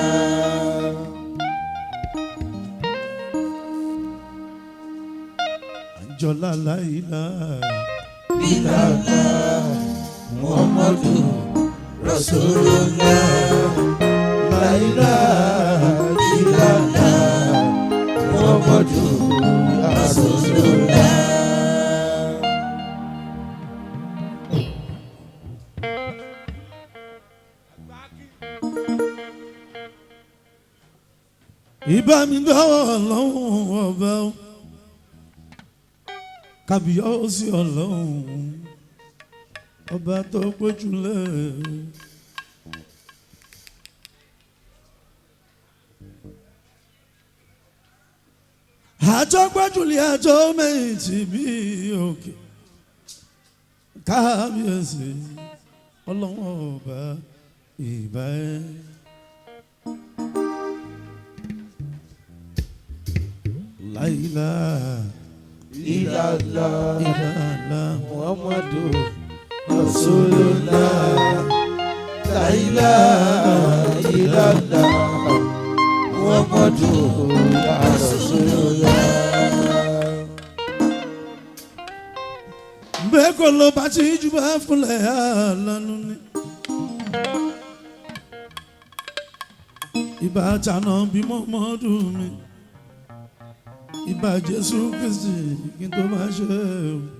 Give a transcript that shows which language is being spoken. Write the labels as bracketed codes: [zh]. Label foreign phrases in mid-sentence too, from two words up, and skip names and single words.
[ar] Anjola لا إله إلا الله محمد رسول الله. لا إله إلا الله محمد رسول الله. [yo] Ìbá mi dọ́wọ́ Ọlọ́run ọba o, kábíyèsí Ọlọ́run ọba tó gbójúlé. Àjọ gbójúlé àjọ méjì bí òkè, kábíyèsí Ọlọ́run ọba ìbá ẹ. [ar] لا إله إلا الله محمد رسول الله. لا إله إلا الله محمد رسول الله. [yo] Bẹ́ẹ̀ kọ́ ló bá ti jù bá fúnlẹ̀ àlánú ni. Ìbá tànà bí Muhammadu mi. Ìbá Jésù Kristi kí n tó máa ṣe o.